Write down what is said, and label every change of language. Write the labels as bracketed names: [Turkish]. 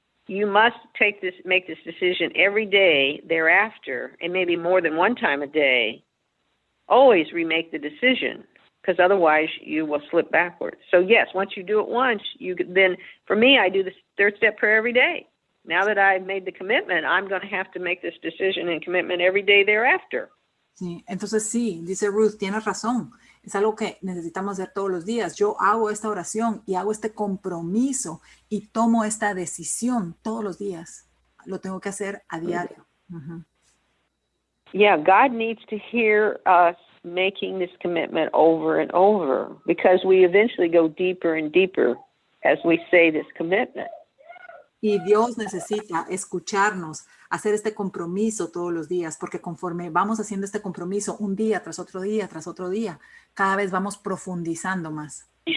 [English] You must make this decision every day thereafter, and maybe more than one time a day. Always remake the decision, because otherwise you will slip backwards. So yes, once you do it once, then for me, I do the third step prayer every day. Now that I've made the commitment, I'm going to have to make this decision and commitment every day thereafter. [Spanish] Sí, entonces sí, dice Ruth, tienes razón. Es algo que necesitamos hacer todos los días. Yo hago esta oración y hago este compromiso y tomo esta decisión todos los días. Lo tengo que hacer a diario. [English] Yeah, God needs to hear us making this commitment over and over, because we eventually go deeper and deeper as we say this commitment. [Spanish] Y Dios necesita escucharnos, hacer este compromiso todos los días, porque conforme vamos haciendo este compromiso un día tras otro día, tras otro día, cada vez vamos profundizando más.